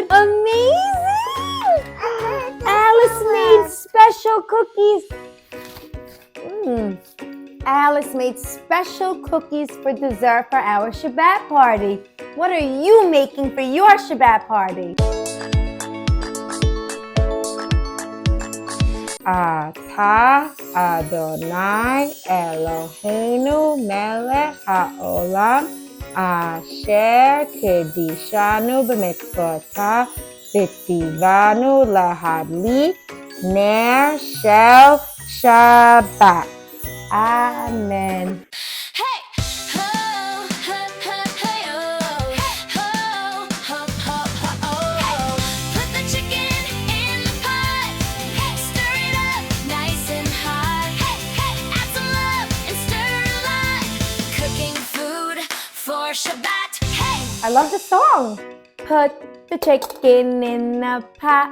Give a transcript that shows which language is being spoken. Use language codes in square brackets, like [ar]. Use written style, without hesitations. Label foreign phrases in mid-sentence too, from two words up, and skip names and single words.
[en] Amazing. Alice made special cookies. Alice made special cookies for dessert for our Shabbat party. What are you making for your Shabbat party? [he] אתה אדוני אלוהינו מלך העולם אשר קדשנו במצוותיו וצונו להדליק נר של שבת. Amen. Hey! Ho, ho, ho, hey, oh. Ho, ho, ho, ho, oh. [en] Put the chicken in the pot. Stir it up nice and hot. Add some love and stir a lot. Cooking food for Shabbat. Hey! I love the song. Put the chicken in the pot.